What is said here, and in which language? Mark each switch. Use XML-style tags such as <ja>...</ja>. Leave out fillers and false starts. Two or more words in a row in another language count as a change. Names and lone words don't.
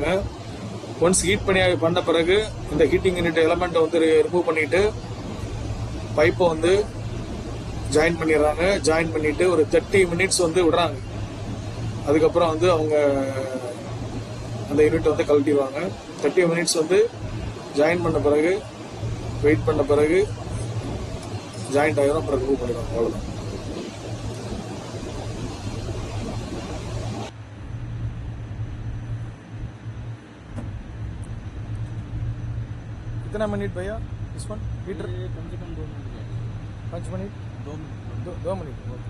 <ta>ஒன்ஸ் ஹீட் பண்ண பிறகு இந்த</ta> <en>heating unit element</en> <ta>வந்து ரிமூவ் பண்ணிட்டு பைப்பை வந்து ஜாயின் பண்ணிடுறாங்க. ஜாயின் பண்ணிட்டு ஒரு 30 மினிட்ஸ் வந்து விடுறாங்க. அதுக்கப்புறம் வந்து அவங்க அந்த யூனிட் வந்து கழட்டிடுவாங்க. 30 மினிட்ஸ் வந்து ஜாயின் பண்ண பிறகு வெயிட் பண்ண பிறகு ஜாயிண்ட் ஆகிரும். அப்புறம் ரிமூவ் பண்ணிடுவாங்க. அவ்வளோதான்.</ta> <hi>कितना मिनट भैया इस वन हीटर? कम से कम 2 मिनट 5 मिनट 2 मिनट 2 मिनट ओके</hi>